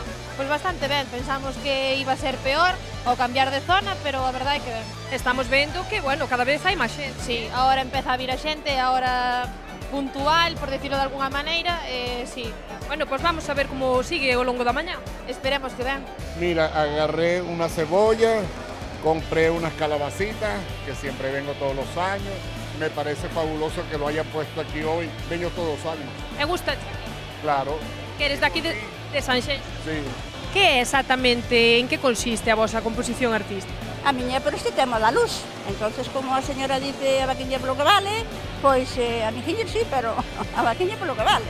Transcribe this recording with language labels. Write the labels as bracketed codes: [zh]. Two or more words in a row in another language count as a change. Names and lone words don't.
[gl] Pois bastante ben, pensamos que iba a ser peor ou cambiar de zona, pero a verdade é que ben. Estamos vendo que, bueno, cada vez hai máis xente. Sí, agora empeza a vir a xente, agora puntual, [es] por decirlo de alguna [gl] maneira, sí. Bueno, pois vamos a ver como sigue ao longo da mañá. Esperemos que ben. [es] Mira, agarré una cebolla, compré unas calabacitas, que siempre vengo todos los años. Me parece fabuloso que lo hayan puesto aquí hoy. Vengo todos los años. [gl] E gusta? Claro. Que eres daqui de Sanxenxo? Sí. Que é exactamente, en que consiste a vosa composición artística? A miña é por este tema da luz. Entonces, como a señora dice, a vaquiña polo que vale, pois a miña sí, pero a vaquiña polo que vale.